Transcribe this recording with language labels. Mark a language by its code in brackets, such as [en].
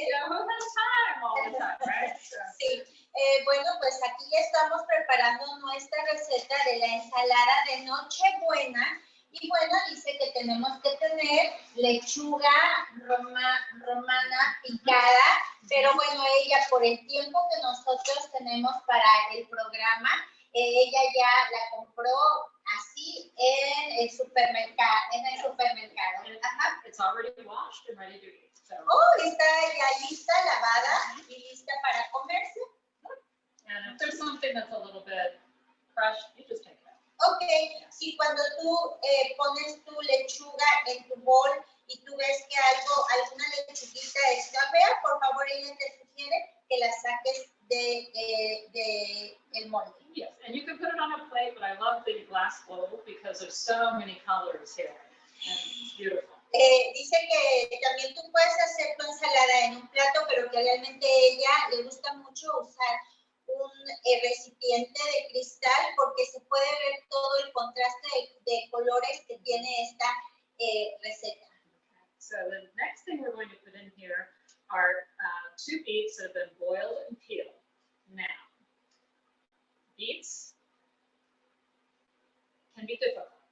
[en] You know, who has time all the time, right? So. [es] Sí. Bueno, pues aquí ya estamos preparando nuestra receta de la ensalada de Nochebuena. Y bueno, dice que tenemos que tener lechuga romana picada, Pero bueno, ella por el tiempo que nosotros tenemos para el programa, ella ya la compró así en el supermercado. Ajá. [en] It's already washed and ready to eat. So. [es] Oh, está ya lista, lavada y lista para comerse. [en] And if there's something that's a little bit crushed, you just take it out. [es] Ok, si cuando tú pones tu lechuga en tu bol y tú ves que alguna lechuguita está fea, por favor ella te sugiere que la saques de el molde. [en] Yes, and you can put it on a plate, but I love the glass bowl because there's so many colors here. And it's beautiful. [es] Dice que también tú puedes hacer tu ensalada en un plato, pero que realmente a ella le gusta mucho usar un recipiente de cristal porque se puede ver todo el contraste de colores que tiene esta receta. [en] So the next thing we're going to put in here are 2 beets that have been boiled and peeled. Now, beets can be difficult.